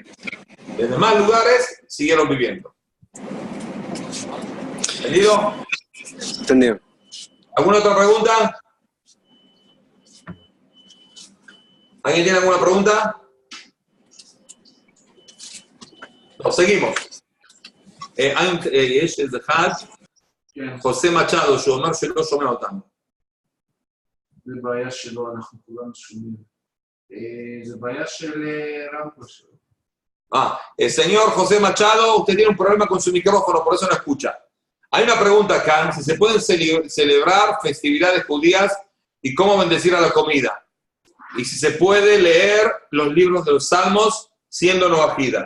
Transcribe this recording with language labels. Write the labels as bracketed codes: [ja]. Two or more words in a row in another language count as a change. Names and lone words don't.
[es] En demás lugares siguieron viviendo. ¿Entendido? Entendido. ¿Alguna otra pregunta? ¿Alguien tiene alguna pregunta? No, seguimos. [he] יש איזה אחד, חוסה מצ'אדו, שאומר שלא שומע אותנו. זה בעיה שלו, אנחנו כולנו שומעים. זה בעיה של רמקול שלו. [es] El señor José Machado, usted tiene un problema con su micrófono, por eso no escucha. Hay una pregunta acá, si se pueden celebrar festividades judías y cómo bendecir a la comida. Y si se puede leer los libros de los Salmos siendo noahida.